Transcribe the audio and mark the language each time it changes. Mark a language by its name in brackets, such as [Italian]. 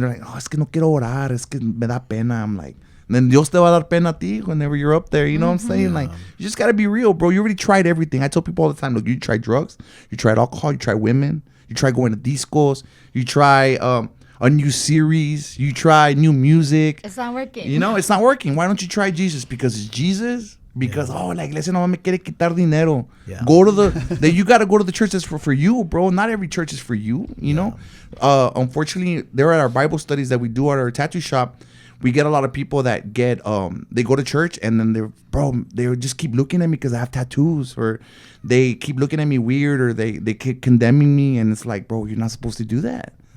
[English] They're like, oh, [Spanish] es que no quiero orar. Es que me da pena. [English] I'm like, and then [Spanish] Dios te va a dar pena a ti [English] whenever you're up there. You know what I'm saying? Like, you just got to be real, bro. You already tried everything. I tell people all the time, look, you tried drugs. You tried alcohol. You tried women. You tried going to discos. You try a new series. You try new music. It's not working. You know, it's not working. Why don't you try Jesus? Because it's Jesus. Because [Spanish] la iglesia no me quiere quitar dinero. [English] Go to you got to go to the church that's for you, bro. Not every church is for you. You know, unfortunately, there are our Bible studies that we do at our tattoo shop. We get a lot of people that get they go to church and then they just keep looking at me because I have tattoos, or they keep looking at me weird, or they keep condemning me, and it's like, bro, you're not supposed to do that.